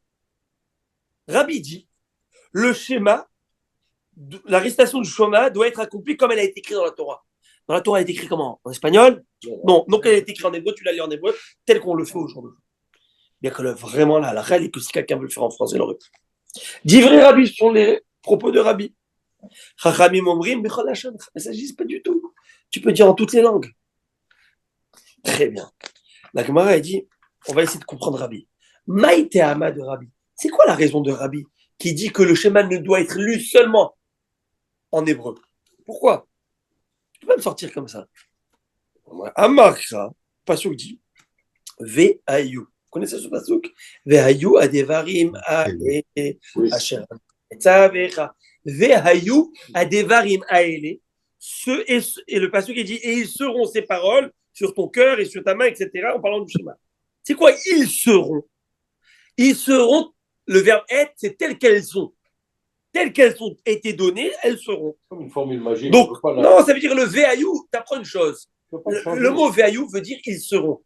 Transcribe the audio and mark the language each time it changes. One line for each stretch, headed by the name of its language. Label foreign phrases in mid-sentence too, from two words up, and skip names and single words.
French: Rabbi dit le schéma, la récitation du Shema doit être accomplie comme elle a été écrite dans la Torah. Dans la Torah, elle est écrite comment? En espagnol? Non, donc elle est écrite en hébreu, tu la lis en hébreu, tel qu'on le fait aujourd'hui. Bien que vraiment là, la réelle est que si quelqu'un veut le faire en français, il l'aurait pu.
Hebrew: דברי רבי,
French: ce sont les propos de Rabbi.
Hebrew: חכמים אומרים, בכל לשון.
French: Il ne s'agit pas du tout. Tu peux dire en toutes les langues. Très bien. La Gemara a dit, on va essayer de comprendre Rabbi.
Aramaic: מאי טעמא דרבי.
French: C'est quoi la raison de Rabbi qui dit que le schéma ne doit être lu seulement en hébreu? Pourquoi? Tu peux pas me sortir comme ça. Amarkra, Pasuk dit, Ve'ayu. Vous connaissez ce pasuk?
Hebrew: והיו הדברים האלה אשר מצוך. והיו הדברים האלה.
French: Et le pasuk il dit, et ils seront ces paroles sur ton cœur et sur ta main, etc. en parlant du schéma. C'est quoi? Ils seront. Ils seront, le verbe être, c'est tel qu'elles sont. Telles qu'elles ont été données, elles seront. Comme une formule magique. Donc, non, ça veut dire le ve'ayu, t'apprends une chose. Le mot ve'ayu veut dire ils seront.